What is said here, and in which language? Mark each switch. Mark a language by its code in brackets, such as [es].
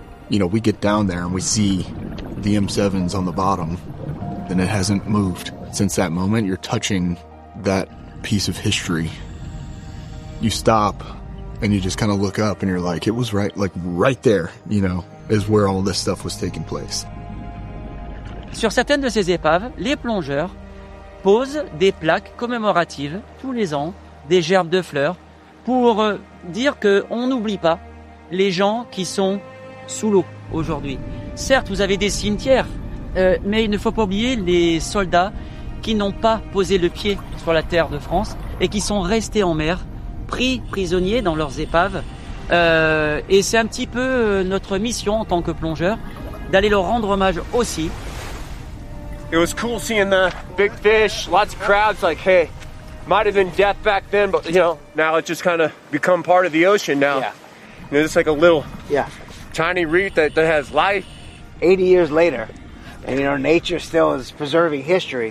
[en] You know, we get down there and we see the M7s on the bottom, and it hasn't moved since that moment. You're touching that piece of history. You stop and you just kind of look up and you're like, it was right there, you know, is where all this stuff was taking place. [fr] Sur certaines de ces épaves, les plongeurs posent des plaques commémoratives tous les ans, des gerbes de fleurs, pour dire qu'on n'oublie pas les gens qui sont sous l'eau aujourd'hui. Certes, vous avez des cimetières, mais il ne faut pas oublier les soldats qui n'ont pas posé le pied sur la terre de France et qui sont restés en mer, pris prisonniers dans leurs épaves. Et c'est un petit peu notre mission en tant que plongeurs, d'aller leur rendre hommage aussi. [en] It was cool seeing the big fish, lots of crabs, like, hey, might have been death back then, but, you know, now it's just kind of become part of the ocean now. Yeah. You know, it's like a little tiny reef that has life. 80 years later, and, you know, nature still is preserving history.